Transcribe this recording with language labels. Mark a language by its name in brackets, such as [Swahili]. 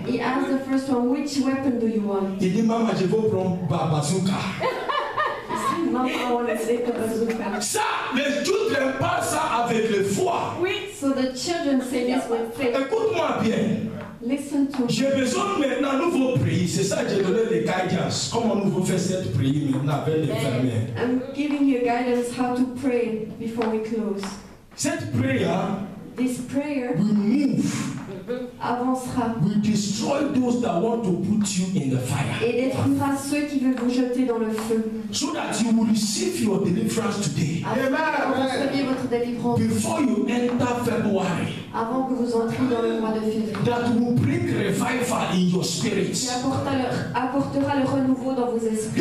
[English] He asked the first one, which weapon do you want? [French] Il dit, maman, je veux prendre bazooka. [English] He said, Mom, I want to take a bazooka. [French] Ça, les children parlent ça avec le foi. [English] So the children say this with faith. [French] Écoute-moi bien. [English] Listen to me. [French] J'ai besoin maintenant, nous devons prier. C'est ça que j'ai donné les guidance. Comment nous devons faire cette prière maintenant avec les fermiers. [English] I'm giving you guidance how to pray before we close. [French] Cette prière [English] This prayer will move, [French] avancera [English] will destroy those that want to put you in the fire. [French] et détruira ceux qui veulent vous jeter dans le feu. [English] So that you will receive your deliverance today. [French] Afin que vous receviez votre délivrance [English] Before you enter February, [French] avant que vous entriez dans le mois de février. [English] that will bring revival in your spirit. [French] Qui apportera le renouveau dans vos esprits.